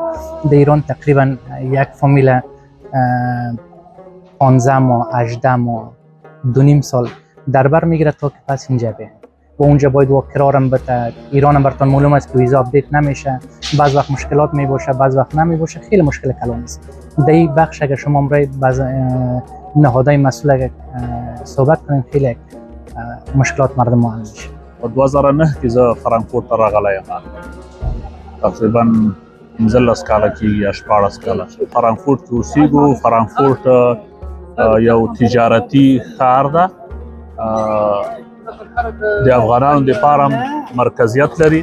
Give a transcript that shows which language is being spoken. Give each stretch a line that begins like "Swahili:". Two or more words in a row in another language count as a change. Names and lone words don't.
Persian: در ایران تقریبا یک فامیل 15 ماه، 18 ماه، 2.5 سال در بر میگیره تا که پس اینجا بیاین و اونجا باید و کرارم بده. ایران هم براتون معلوم است که ویزا اپدیت نمیشه، بعض وقت مشکلات میباشه، بعض وقت نمیباشه، خیلی مشکل کلان است. در این بخش اگر شما امروز بعض نهادهای مسئول اگر صحبت کنین، خیلی مشکلات مردم حل میشه.
Pashto: 2009 کې زه فرانکفورت ته راغلی یم، تقریبا 15 کاله کېږي یا 14 کاله. فرانکفورت کې اوسېږو. فرانکفورت یو تجارتي ښار ده، د افغانانو دپاره هم مرکزیت لري.